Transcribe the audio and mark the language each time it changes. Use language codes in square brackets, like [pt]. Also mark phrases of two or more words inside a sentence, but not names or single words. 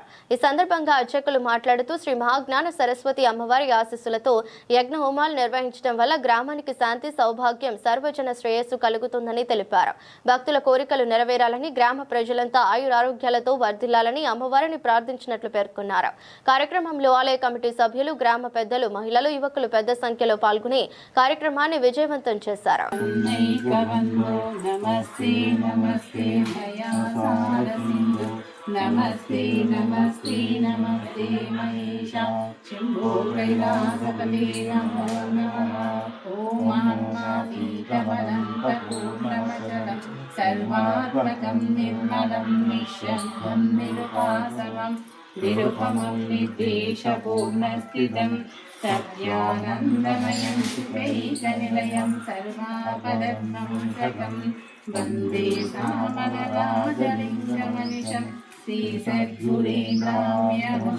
[te] ఈ సందర్భంగా అర్చకులు మాట్లాడుతూ శ్రీ మహాజ్ఞాన సరస్వతి అమ్మవారి ఆశీస్సులతో యజ్ఞ హోమాలు నిర్వహించడం వల్ల గ్రామానికి శాంతి, సౌభాగ్యం, సర్వజన శ్రేయస్సు కలుగుతుందని తెలిపారు. భక్తుల కోరికలు నెరవేరాలని, గ్రామ ప్రజలంతా ఆయురారోగ్యాలతో వర్ధిల్లాలని అమ్మవారిని ప్రార్థించినట్లు పేర్కొన్నారు. కార్యక్రమంలో ఆలయ కమిటీ సభ్యులు, గ్రామ పెద్దలు, మహిళలు, యువకులు పెద్ద సంఖ్యలో పాల్గొని కార్యక్రమాన్ని విజయవంతం చేశారు. [sa] नमस्ते नमस्ते नमस्ते महेशा शंभो कैलासपते नमो नमः। ॐ आत्मातीतमनन्तपूर्णमचलं सर्वात्मकं निर्मलं निःशब्दं निरुपासकं निरुपमं निर्देशपूर्णस्थितं सत्यानन्दमयं सुखैकनिलयं सर्वापदध्वंसकं वन्दे सामनराजलिङ्गमनिशम् श्रीसद्गुरेन्द्राम्यहम्।